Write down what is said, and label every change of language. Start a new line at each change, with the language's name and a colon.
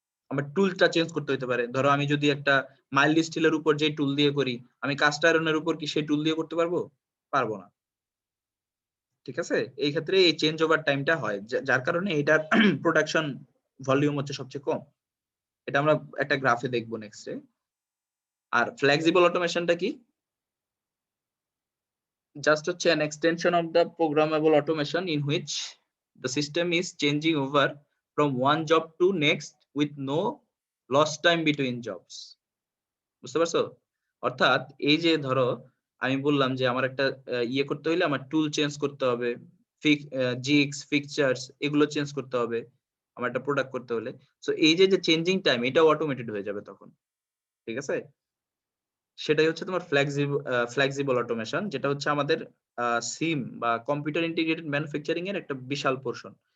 Bangla: আমার টুলটা চেঞ্জ করতে হতে পারে, ধরো আমি যদি একটা মাইল্ড স্টিলের উপর যে টুল দিয়ে করি, আমি কাস্ট আয়রনের উপর কি সেই টুল দিয়ে করতে পারবো? পারবো না, ঠিক আছে। এই ক্ষেত্রে এই চেঞ্জ ওভার টাইমটা হয়, যার কারণে এটার প্রোডাকশন ভলিউম হচ্ছে সবচেয়ে কম। এটা আমরা একটা গ্রাফে দেখবো নেক্সটে। আর ফ্লেক্সিবল অটোমেশনটা কি,
English: just হচ্ছে an extension of the programmable automation in which the system is changing over from one job to next with no lost time between jobs।
Bangla: বুঝতে পারছো? অর্থাৎ এই যে ধরো আমি বললাম যে আমার একটা ইয়ে করতে হইলে আমার টুল চেঞ্জ করতে হবে, জিক্স ফিকচার্স এগুলো চেঞ্জ করতে হবে আমার একটা প্রোডাক্ট করতে হলে। সো এই যে চেঞ্জিং টাইম এটাও অটোমেটেড হয়ে যাবে তখন। ঠিক আছে? সেটাই হচ্ছে তোমার ফ্লেক্সিবল অটোমেশন, যেটা হচ্ছে আমাদের সিম বা কম্পিউটার ইন্টিগ্রেটেড ম্যানুফ্যাকচারিং এর একটা বিশাল পোরশন।